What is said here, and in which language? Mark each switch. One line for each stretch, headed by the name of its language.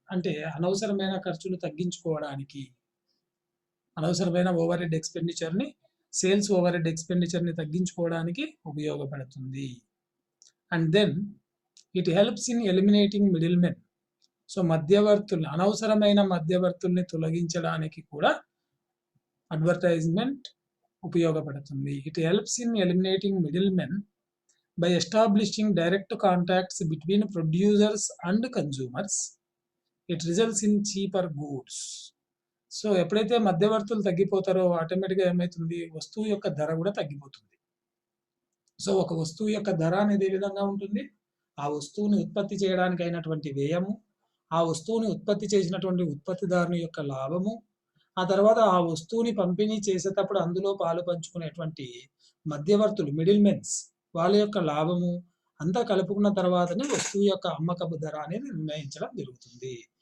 Telugu: అంటే అనవసరమైన ఖర్చులు తగ్గించుకోవడానికి, అనవసరమైన over head ఎక్స్పెండిచర్ని, sales over head ఎక్స్పెండిచర్ని తగ్గించుకోవడానికి ఉపయోగపడుతుంది.
English: And then it helps in eliminating middle men.
Telugu: So మధ్యవర్తుల్ని, అనవసరమైన మధ్యవర్తుల్ని తొలగించడానికి కూడా అడ్వర్టైజ్మెంట్ ఉపయోగపడుతుంది.
English: It helps in eliminating middle men by establishing direct contacts between producers and consumers. It results in cheaper goods.
Telugu: So ఎప్పుడైతే మధ్యవర్తులు తగ్గిపోతారో ఆటోమేటిక్గా ఏమవుతుంది, వస్తువు యొక్క ధర కూడా తగ్గిపోతుంది. సో ఒక వస్తువు యొక్క ధర అనేది ఏ విధంగా ఉంటుంది, ఆ వస్తువుని ఉత్పత్తి చేయడానికి అయినటువంటి వ్యయము, ఆ వస్తువుని ఉత్పత్తి చేసినటువంటి ఉత్పత్తిదారుని యొక్క లాభము, ఆ తర్వాత ఆ వస్తువుని పంపిణీ చేసేటప్పుడు అందులో పాలు పంచుకునేటువంటి మధ్యవర్తులు మిడిల్ మెన్స్ వాళ్ళ యొక్క లాభము అంతా కలుపుకున్న తర్వాతనే వస్తువు యొక్క అమ్మకపు ధర అనేది నిర్ణయించడం జరుగుతుంది.